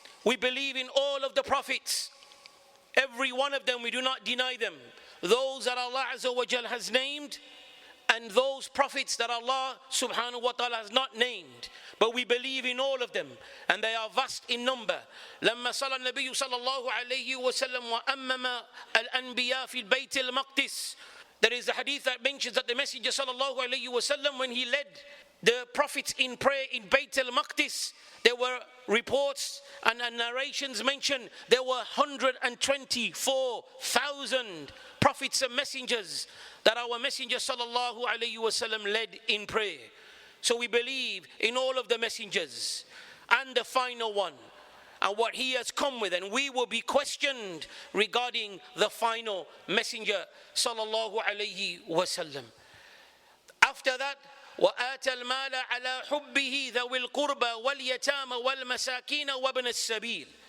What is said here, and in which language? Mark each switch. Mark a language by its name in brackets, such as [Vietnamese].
[English] We believe in all of the prophets. Every one of them, we do not deny them. Those that Allah Azza wa Jal has named, and those prophets that Allah subhanahu wa ta'ala has not named. But we believe in all of them, and they are vast in number. [Arabic] لما صلى النبي صلى الله عليه وسلم وأمم الأنبياء في البيت المقدس. [English] There is a hadith that mentions that the Messenger sallallahu alayhi wasallam, when he led the prophets in prayer in Bayt al-Maqdis, there were reports and narrations mention there were 124,000 prophets and messengers that our messenger sallallahu alayhi wasallam led in prayer. So we believe in all of the messengers and the final one and what he has come with, and we will be questioned regarding the final messenger sallallahu alayhi wasallam. After that, [Arabic] وَآتَ الْمَالَ عَلَى حُبِّهِ ذَوِي الْقُرْبَى وَالْيَتَامَ وَالْمَسَاكِينَ وَابْنَ السَّبِيلِ.